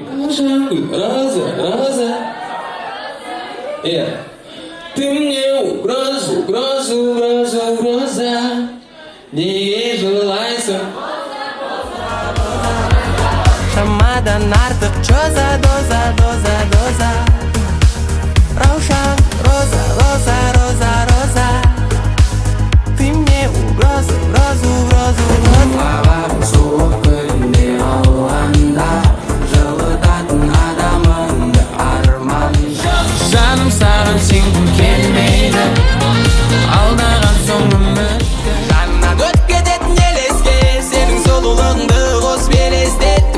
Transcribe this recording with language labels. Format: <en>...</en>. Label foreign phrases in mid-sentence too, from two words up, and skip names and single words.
<ru>Раза. Ты мне угроза,</ru> <kk>неге жылайсың? Шамадан артық чоза, доза. Раушан, роза.</kk> <ru>Ты мне угроза.</ru> <kk>Суық күнде ауғанда жылытатын адамыңды арман. Жаным саған сенгім келмейді, алдаған соң үмітті. Жаннан өтіп кететін елеске, сенің сұлулығыңды қосып елестеттім.</kk>